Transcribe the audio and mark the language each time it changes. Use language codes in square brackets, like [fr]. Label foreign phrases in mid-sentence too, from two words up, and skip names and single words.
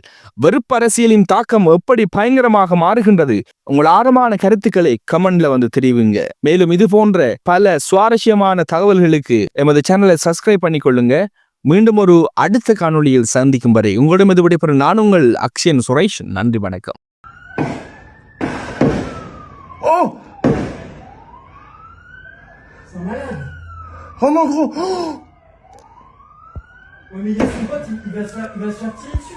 [ta] வெறுப்பு அரசியலின் தாக்கம் எப்படி பயங்கரமாக மாறுகின்றது? உங்கள் ஆழமான கருத்துக்களை கமெண்ட்ல வந்து தெரிவிங்க. மேலும் இது போன்ற பல சுவாரஸ்யமான தகவல்களுக்கு எமது சேனலை சப்ஸ்கிரைப் பண்ணிக்கொள்ளுங்க. மீண்டும் ஒரு அடுத்த காணொளியில் சந்திக்கும் வரை உங்களிடம் இது விடைபெறும் நான் உங்கள் அக்ஷயன் சுரேஷ். நன்றி, வணக்கம். [fr] Oh mon gros! Oh mais il y a son pote, il va se faire tirer dessus.